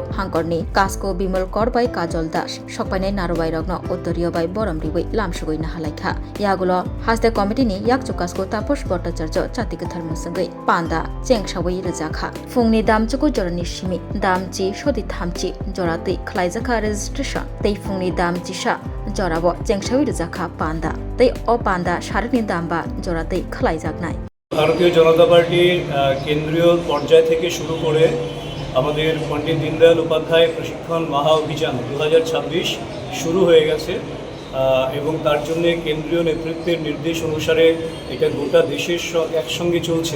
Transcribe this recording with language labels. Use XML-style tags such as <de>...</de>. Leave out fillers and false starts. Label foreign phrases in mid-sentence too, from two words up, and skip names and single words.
<trp>हांकरनि कास्को बिमल कर बाय काजल दास सकपायनाय नारबाय रग्न उत्तरीय बाय बरम रिबै लामसुगै नाहालायखा यागुलो हास्ते कमिटिनि याकचो कास्को तापस भट्टाचार्य चातिगथार मुसंगै पांदा चेंगसावै रजाखा फुंनि दामचुको जरनि सिमि दामचि सदि थामचि जराते खलायजाखा रेजिस्ट्रेशन तै फुंनि दामचिसा जराबो चेंगसावै रजाखा पांदा तै अ पांदा सारनि दामबा जराते खलायजागनाय</trp> <bn>ভারতীয় জনতা পার্টির কেন্দ্রীয় পর্যায় থেকে শুরু করে আমাদের পণ্ডিত দীনদয়াল উপাধ্যায় প্রশিক্ষণ মহা অভিযান 2026 শুরু হয়ে গেছে এবং তার জন্য কেন্দ্রীয় নেতৃত্বের নির্দেশ অনুসারে এটা গোটা দেশের একসঙ্গে চলছে।</bn>